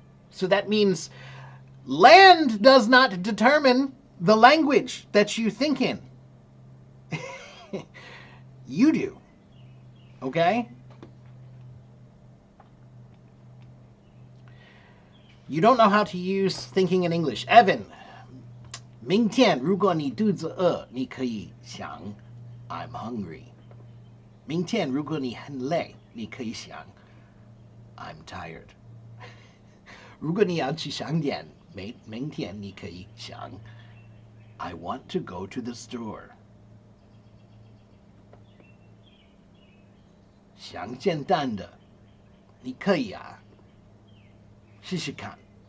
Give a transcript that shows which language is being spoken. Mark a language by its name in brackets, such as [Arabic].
[English] So that means land does not determine the language that you think in. You do. Okay? You don't know how to use thinking in English. [Chinese] Evan, 明天如果你肚子饿，你可以想 [English] I'm hungry. [Chinese] 明天如果你很累，你可以想 [English] I'm tired. [Chinese] 如果你要去商店，明天你可以想 [English] I want to go to the store. [Chinese] 想简单的，你可以啊，试试看。